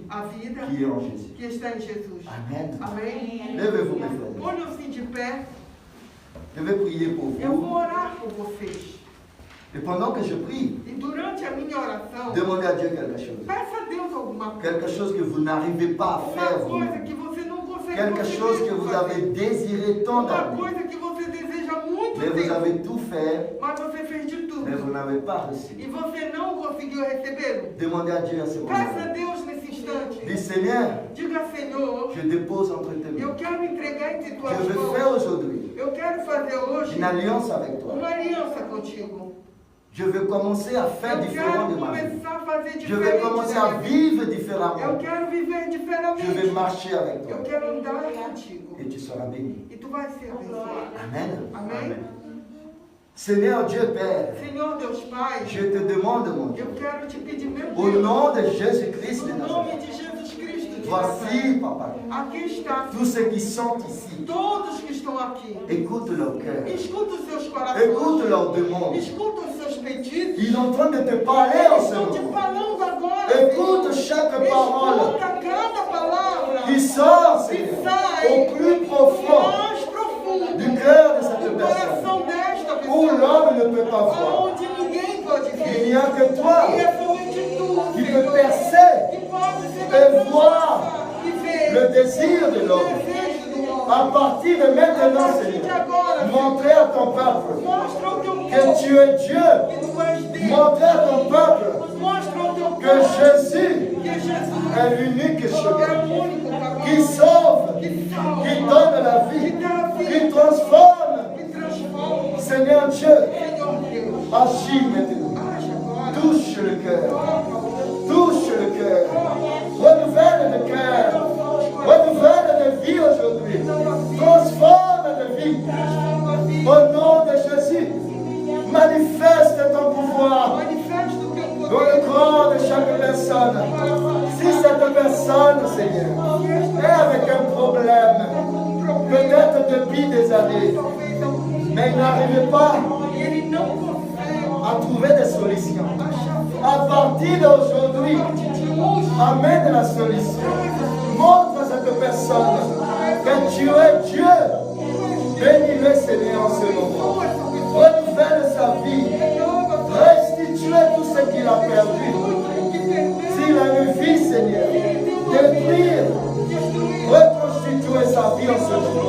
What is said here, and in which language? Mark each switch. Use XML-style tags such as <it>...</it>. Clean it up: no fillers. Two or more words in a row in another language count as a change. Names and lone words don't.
<pt>a vida</pt> <fr>qui est en Jésus.</fr> <pt>que está em Jesus.</pt> <fr>Amen.</fr> <pt>Amém?</pt> <fr>Levez-vous, mes frères.</fr> <pt>Ponham-se de pé.</pt> <fr>Je vais prier pour</fr> <pt>Eu vou</pt> <fr>vous.</fr> <pt>orar por vocês.</pt> <fr>Et pendant que je prie,</fr> <pt>E durante a minha oração,</pt> <fr>demandez à Dieu quelque chose.</fr> <pt>peça a Deus alguma coisa.</pt> <fr>Quelque chose que vous n'arrivez pas à faire</fr> <pt>Uma coisa</pt> <fr>vous.</fr> <pt>que você não consegue</pt> <fr>Quelque chose que vous avez désiré tant</fr> <pt>Uma</pt> <fr>d'années.</fr> <pt>coisa que você deseja há muito</pt> <fr>Mais vous</fr> <pt>tempo.</pt> <fr>avez tout fait,</fr> <pt>Mas você fez de</pt> <fr>mais vous</fr> <pt>tudo.</pt> <fr>n'avez pas reçu.</fr> <pt>E você não conseguiu recebê-lo.</pt> <fr>Demandez à Dieu à ce</fr> <pt>Peça a</pt> <fr>moment.</fr> <pt>Deus nesse instante.</pt> <fr>Dis Seigneur,</fr> <pt>Diga, Senhor,</pt> <fr>je dépose entre tes</fr> <pt>eu</pt> <fr>mains.</fr> <pt>quero entregar entre tuas</pt> <fr>Je veux faire</fr> <pt>mãos.</pt> <fr>aujourd'hui</fr> <pt>Eu quero fazer hoje</pt> <fr>une alliance avec toi.</fr> <pt>uma aliança contigo.</pt> <fr>Je veux commencer à faire</fr> <pt>Eu</pt> <fr>différent</fr> <pt>quero</pt> <fr>de ma vie.</fr> <pt>começar a fazer</pt> <fr>Je vais</fr> <pt>diferente</pt> <fr>commencer</fr> <pt>da</pt> <fr>à</fr> <pt>minha vida.</pt> <fr>vivre</fr> <pt>Eu</pt> <fr>différemment.</fr> <pt>quero viver</pt> <fr>Je vais</fr> <pt>diferente.</pt> <fr>marcher avec</fr> <pt>Eu</pt> <fr>toi.</fr> <pt>quero andar contigo.</pt> <fr>Et tu seras béni.</fr> <pt>E tu vai ser abençoado.</pt> <fr>Amen.</fr> <pt>Amém?</pt> <fr>Seigneur Dieu Père,</fr> <pt>Senhor Deus Pai,</pt> <fr>je te demande, mon Dieu,</fr> <pt>eu quero te pedir, meu</pt> <fr>au</fr> <pt>Deus,</pt> <fr>nom de Jésus-Christ de</fr> <pt>no nome</pt> <fr>Nazareth,</fr> <pt>de Jesus Cristo de</pt> <fr>voici,</fr> <pt>Nazaré,</pt> <fr>Papa,</fr> <pt>aqui está,</pt> <fr>tous ceux qui sont ici,</fr> <pt>todos que estão aqui.</pt> <fr>écoute leur cœur,</fr> <pt>Escuta os seus</pt> <fr>écoute</fr> <pt>corações.</pt> <fr>leurs demandes.</fr> <pt>Escuta os seus pedidos.</pt> <fr>Ils sont en train de te parler en</fr> <pt>Eles</pt> <fr>ce</fr> <pt>estão te</pt> <fr>moment.</fr> <pt>falando agora.</pt> <fr>Écoute chaque parole</fr> <pt>Escuta cada palavra</pt> <fr>qui sort,</fr> <pt>que</pt> <fr>Seigneur,</fr> <pt>sai</pt> <fr>au plus profond</fr> <pt>mais profundo</pt> <fr>du cœur de cette</fr> <pt>do</pt> <fr>personne,</fr> <pt>coração desta</pt> <fr>où</fr> <pt>pessoa,</pt> <fr>l'homme ne peut pas voir.</fr> <pt>onde ninguém pode</pt> <fr>Il</fr> <pt>ver.</pt> <fr>n'y a que toi</fr> <pt>E é somente tu,</pt> <fr>qui</fr> <pt>Senhor,</pt> <fr>peux percer</fr> <pt>que pode ser</pt> <fr>et voir</fr> <pt>e ver</pt> <fr>le désir de</fr> <pt>o</pt> <fr>l'homme.</fr> <pt>desejo do homem.</pt> <fr>À partir de maintenant, Seigneur, montrer à ton peuple</fr> <pt>Mostra ao teu</pt> <fr>que</fr> <pt>povo</pt> <fr>tu es Dieu.</fr> <pt>que tu és Deus.</pt> <fr>Montrer à ton peuple</fr> <pt>Mostra ao teu</pt> <fr>que</fr> <pt>povo</pt> <fr>Jésus</fr> <pt>que Jesus</pt> <fr>est l'unique</fr> <pt>é</pt> <fr>chemin</fr> <pt>o único caminho</pt> <fr>qui sauve,</fr> <pt>que</pt> <fr>qui</fr> <pt>salva,</pt> <fr>donne la vie, qui transforme.</fr> <pt>que transforma.</pt> <fr>Seigneur Dieu,</fr> <pt>Senhor Deus,</pt> <fr>agis maintenant.</fr> <pt>age agora.</pt> <fr>Touche le cœur.</fr> <pt>Toca,</pt> <fr>Touche le cœur. Renouvelle le cœur. Renouvelle les vies aujourd'hui. Transforme les vies.</fr> <pt>transforma a vida.</pt> <fr>Au nom de Jésus, manifeste ton pouvoir</fr> <pt>Manifesta o teu</pt> <fr>dans</fr> <pt>poder.</pt> <fr>le corps de chaque personne. Si cette personne, Seigneur, est avec un problème, peut-être depuis des années,</fr> <pt>Talvez alguns</pt> <fr>mais il n'arrive pas</fr> <pt>e ele não consegue</pt> <fr>à trouver des solutions.</fr> <pt>achar</pt> <fr>À partir d'aujourd'hui,</fr> <pt>de hoje.</pt> <fr>amène la solution. Montre à cette personne que tu es Dieu. Bénis-le, Seigneur, en ce moment. Renouvelle sa vie. Restitue tout ce qu'il a perdu. S'il a une vie, Seigneur, détruire, reconstituer sa vie en ce moment.</fr>